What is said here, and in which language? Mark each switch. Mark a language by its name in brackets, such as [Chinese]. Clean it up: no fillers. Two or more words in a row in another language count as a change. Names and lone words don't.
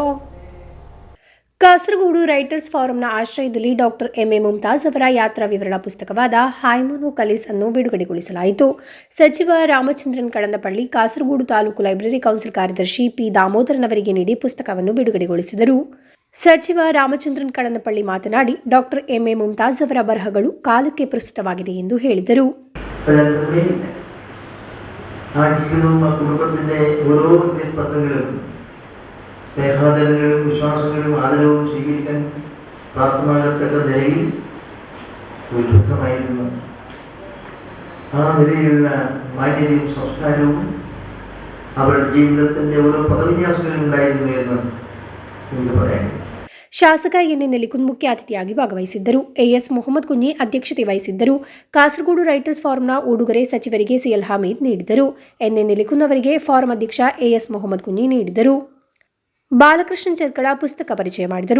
[Kannada] ಕಾಸರಗೋಡು ರೈಟರ್ಸ್ ಫಾರಂನ ಆಶ್ರಯದಲ್ಲಿ ಡಾಕ್ಟರ್ ಎಂಎ ಮುಮ್ತಾಜ್ ಅವರ ಯಾತ್ರಾ ವಿವರಣಾ ಪುಸ್ತಕವಾದ ಹೈಮನು ಕಲೀಸ್ ಅನ್ನು ಬಿಡುಗಡೆಗೊಳಿಸಲಾಯಿತು. ಸಚಿವ ರಾಮಚಂದ್ರನ್ ಕಡನಪಳ್ಳಿ ಕಾಸರಗೋಡು ತಾಲೂಕು ಲೈಬ್ರರಿ ಕೌನ್ಸಿಲ್ ಕಾರ್ಯದರ್ಶಿ ಪಿ ದಾಮೋದರನ್ ಅವರಿಗೆ ನೀಡಿ ಪುಸ್ತಕವನ್ನು ಬಿಡುಗಡೆಗೊಳಿಸಿದರು. ಸಚಿವ ರಾಮಚಂದ್ರನ್ ಕಡನಪಳ್ಳಿ ಮಾತನಾಡಿ, ಡಾಕ್ಟರ್ ಎಂಎ ಮುಮ್ತಾಜ್ ಅವರ ಬರಹಗಳು ಕಾಲಕ್ಕೆ ಪ್ರಸ್ತುತವಾಗಿದೆ ಎಂದು ಹೇಳಿದರು. [Malayalam] സ്നേഹാദരങ്ങളും വിശ്വാസങ്ങളും ആദരവും സ്വീകരിക്കാൻ പ്രാപ്തമാകത്തക്ക നിലയിൽ ഉത്ഭുതമായിരുന്നു. ആ നിലയിലുള്ള മാന്യതയും സംസ്കാരവും അവരുടെ ജീവിതത്തിന്റെ ഓരോ പദവിന്യാസങ്ങളും ഉണ്ടായിരുന്നു എന്ന് എനിക്ക് പറയാൻ. [Kannada] ಶಾಸಕ ಎನ್ ಎನ್ ನೆಲಿಕುಂದ್ ಮುಖ್ಯ ಅತಿಥಿಯಾಗಿ ಭಾಗವಹಿಸಿದ್ದರು. ಎಎಸ್ ಮೊಹಮ್ಮದ್ ಕುಂಜಿ ಅಧ್ಯಕ್ಷತೆ ವಹಿಸಿದ್ದರು. ಕಾಸರಗೋಡು ರೈಟರ್ಸ್ ಫಾರಂನ ಉಡುಗೊರೆ ಸಚಿವರಿಗೆ ಸಿಎಲ್ ಹಮೀದ್ ನೀಡಿದರು. ಎನ್ ಎನ್ ನೆಲಿಕುಂದ್ ಅವರಿಗೆ ಫಾರಂ ಅಧ್ಯಕ್ಷ ಎಎಸ್ ಮೊಹಮ್ಮದ್ ಕುಂಜಿ ನೀಡಿದರು. ಬಾಲಕೃಷ್ಣನ್ ಚೆರ್ಕಳ ಪುಸ್ತಕ ಪರಿಚಯ ಮಾಡಿದರು.